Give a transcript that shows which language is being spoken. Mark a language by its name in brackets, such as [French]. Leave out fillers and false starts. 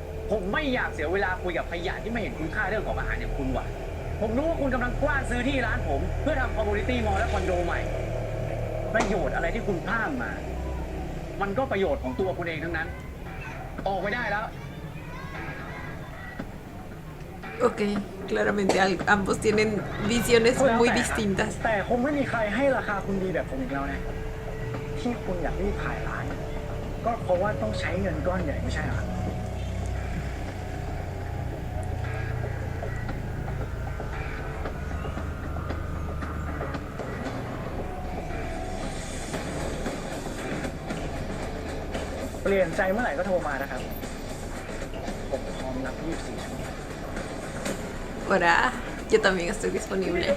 [Thai] ผมไม่อยากเสียเวลาคุยกับขยะที่ไม่เห็นคุณค่าเรื่องของอาหารอย่างคุณว่ะ ผมรู้ว่าคุณกำลังกว้านซื้อที่ร้านผม เพื่อทำคอมมูนิตี้มอลล์และคอนโดใหม่ ประโยชน์อะไรที่คุณพลาดมา มันก็ประโยชน์ของตัวคุณเองทั้งนั้น ออกไปได้แล้ว [Spanish] Ok, claramente ambos tienen visiones muy distintas. [Thai] แต่คงไม่มีใครให้ราคาคุณดีแบบผมอีกแล้วนะ ที่คุณอยากรีบขายร้าน ก็เพราะว่าต้องใช้เงินก้อนใหญ่ไม่ใช่เหรอ เปลี่ยนใจเมื่อไหร่ก็โทรมานะครับ ผมพร้อมรับ24 ชั่วโมง [Spanish] Hola, yo también estoy disponible.